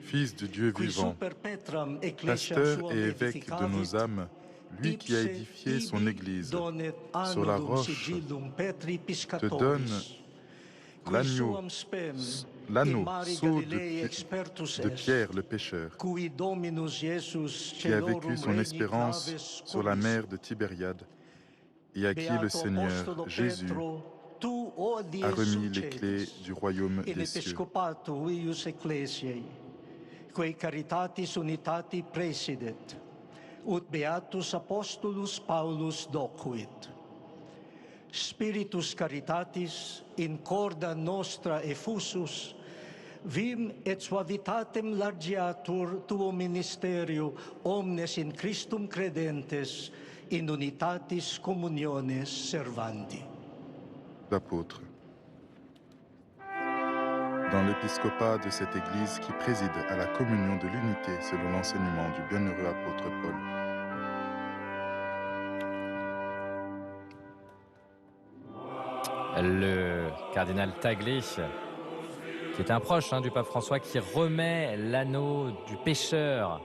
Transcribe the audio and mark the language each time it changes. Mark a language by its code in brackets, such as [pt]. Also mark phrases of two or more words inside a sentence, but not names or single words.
[fr] Fils de Dieu vivant, pasteur et évêque de nos âmes, lui qui a édifié son Église sur la roche, te donne l'anneau sceau de Pierre le pécheur, qui a vécu son espérance sur la mer de Tibériade et à qui le Seigneur Jésus a remis les clés du royaume des cieux. [la] Quae caritatis unitati presidet, ut beatus apostolus Paulus docuit. Spiritus caritatis in corda nostra effusus, vim et suavitatem largiatur tuo ministerio omnes in Christum credentes, in unitatis communiones servandi. [fr] L'apôtre. Dans l'épiscopat de cette Église qui préside à la communion de l'unité selon l'enseignement du bienheureux apôtre Paul. Le cardinal Taglé, qui était un proche du pape François, qui remet l'anneau du pécheur.